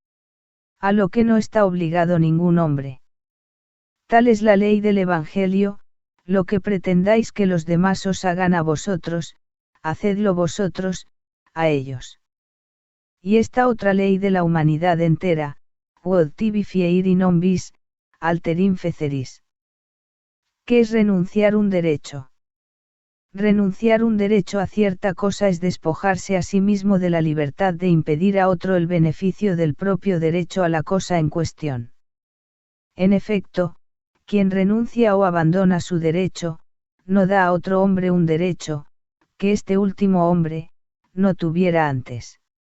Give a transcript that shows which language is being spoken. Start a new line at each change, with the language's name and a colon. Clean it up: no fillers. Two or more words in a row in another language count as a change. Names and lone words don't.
Spanish: A lo que no está obligado ningún hombre. Tal es la ley del Evangelio, lo que pretendáis que los demás os hagan a vosotros, hacedlo vosotros, a ellos. Y esta otra ley de la humanidad entera,
Latin: quod tibi fieri non vis, alterim feceris.
Spanish: ¿Qué es renunciar un derecho? Renunciar un derecho a cierta cosa es despojarse a sí mismo de la libertad de impedir a otro el beneficio del propio derecho a la cosa en cuestión. En efecto, quien renuncia o abandona su derecho, no da a otro hombre un derecho, que este último hombre, no tuviera antes.